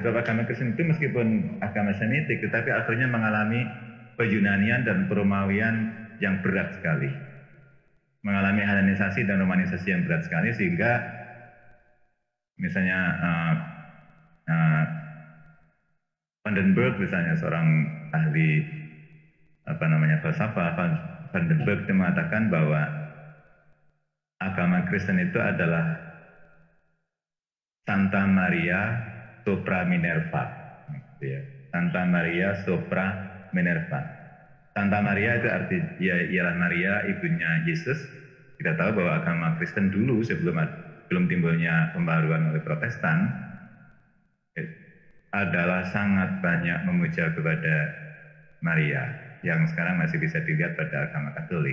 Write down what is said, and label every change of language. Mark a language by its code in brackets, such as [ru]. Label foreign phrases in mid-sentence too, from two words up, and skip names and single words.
[id] Sebab agama Kristen itu meskipun agama Semitik, tetapi akhirnya mengalami peyunanian dan peromawian yang berat sekali, mengalami Helenisasi dan Romanisasi yang berat sekali, sehingga misalnya Vandenberg misalnya seorang ahli falsafah, Vandenberg itu mengatakan bahwa agama Kristen itu adalah Santa Maria sopra Minerva, Santa Maria sopra Minerva. Santa Maria itu artinya ialah Maria ibunya Yesus. Kita tahu bahwa agama Kristen dulu sebelum timbulnya pembaharuan oleh Protestan adalah sangat banyak memuja kepada Maria, yang sekarang masih bisa dilihat pada agama Katolik.